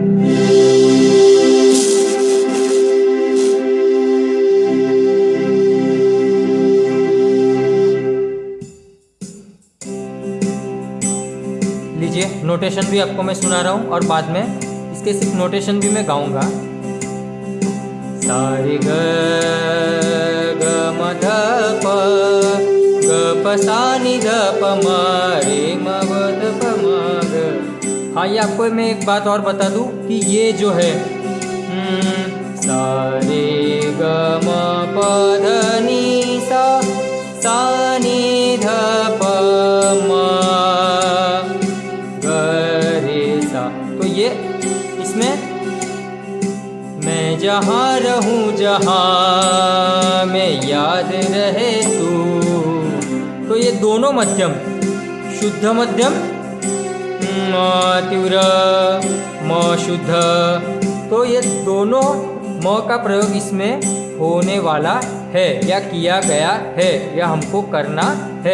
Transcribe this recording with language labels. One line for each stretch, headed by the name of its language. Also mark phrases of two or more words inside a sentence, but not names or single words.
Hindi: लीजिए, नोटेशन भी आपको मैं सुना रहा हूँ और बाद में इसके सिर्फ नोटेशन भी मैं गाऊंगा। सारे ग म ध प ग प सा नि ध प म रे म व ध प म ग। हाँ, ये आपको मैं एक बात और बता दूं कि ये जो है सा रे ग म प ध नि सा सा नि ध प म ग रे सा, तो ये इसमें मैं जहाँ रहूँ जहाँ में याद रहे तू, तो ये दोनों मध्यम, शुद्ध मध्यम म तीव्र म शुद्ध, तो ये दोनों म का प्रयोग इसमें होने वाला है या किया गया है या हमको करना है।